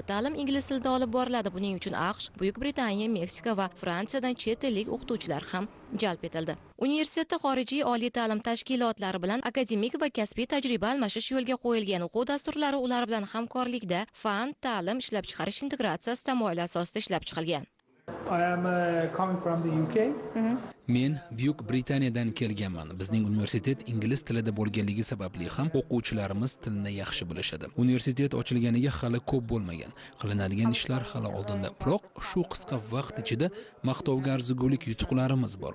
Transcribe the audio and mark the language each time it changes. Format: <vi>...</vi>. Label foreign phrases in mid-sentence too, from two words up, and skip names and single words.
<uz>Ta'lim ingliz tilida olib boriladi. Buning uchun AQSh, Buyuk Britaniya, Meksika va Fransiyadan chet ellik o'qituvchilar ham jalb etildi. Universitetda xorijiy oliy ta'lim tashkilotlari bilan akademik va kasbiy tajriba almashish yo'lga qo'yilgan. O'quv dasturlari ular bilan hamkorlikda fan, ta'lim, ishlab chiqarish integratsiyasi tamoyili asosida ishlab chiqilgan.</uz> <en>I am coming from the UK.</en> <uz>Men Buyuk Britaniyadan kelganman. Bizning universitet ingliz tilida bo'lganligi sababli ham o'quvchilarimiz tilni yaxshi bilishadi. Universitet ochilganiga hali ko'p bo'lmagan. Qilinadigan ishlar hali oldinda. Biroq shu qisqa vaqt ichida maqtovga arzigulik yutuqlarimiz bor.</uz>